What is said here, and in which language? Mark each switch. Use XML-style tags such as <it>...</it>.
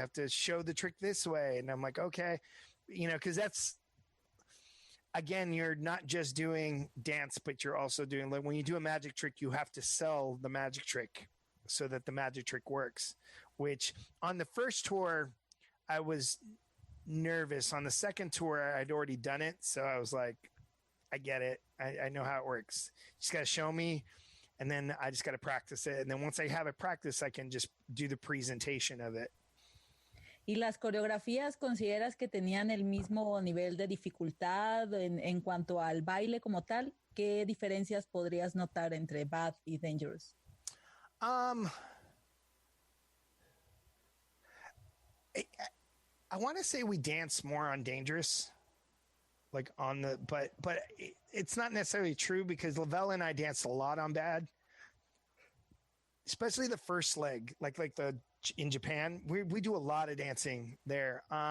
<en>You have to show the trick this way. And I'm like, okay, because that's, again, you're not just doing dance, but you're also doing, like, when you do a magic trick, you have to sell the magic trick so that the magic trick works, which on the first tour, I was nervous. On the second tour, I'd already done it. So I was like, I get it. I know how it works. You just got to show me. And then I just got to practice it. And then once I have it practiced, I can just do the presentation of it.</en> <es>¿Y las coreografías consideras que tenían el mismo nivel de dificultad en cuanto al baile como tal? ¿Qué diferencias podrías notar entre Bad y Dangerous?</es> <en>I want to say we dance more on Dangerous, like on the, but it's not necessarily true because Lavelle and I danced a lot on Bad, especially the first leg, like in Japan, we do a lot of dancing there.</en>